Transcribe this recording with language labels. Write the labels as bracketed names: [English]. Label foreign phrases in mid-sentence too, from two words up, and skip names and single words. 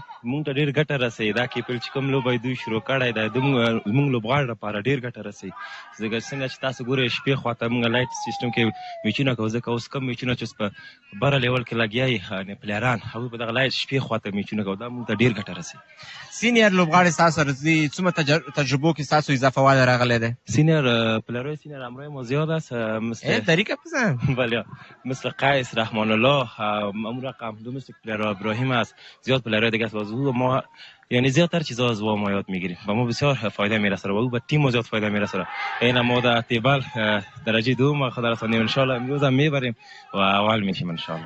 [Pashto] مونږ ته ډېر ګټه رسوي دا کی پی ال چې کوم لوبه دوی شروع کړی دی زموږ لوبغاړو لپاره ډېر ګټه رسوي څنګه چې تاسو ګورئ شپې خواته مونږ [English] light system [Pashto] کې میچونه کوو ځکه اوس کم میچونه چې په بره لیول کې لګیا یي پلیران هغوی په دغه لایټ شپې خواته میچونه کوو دا مونږ ته ډېر ګټه رسوي سینیر لوبغاړي ستاسو راځي څومره تجربو کې ستاسو اضافه والی راغلی دی [Persian] سینیر پلیرهای سینیر همراه ما زیاد است مثل طریقه بزن بله مثل قیس رحمان الله امور رقم دو مثل پلیر ابراهیم است زیاد پلیرهای دیگه است و ما یعنی زیادتر چیزا از ما یاد میگیریم و ما بسیار فایده میرسه و او به تیم زیاد فایده میرسه این ما در تیبل درجه دوم خدا رسانیم [Arabic] ان شاء الله [Persian] امروز هم میبریم و اول میشیم [Arabic] ان شاء الله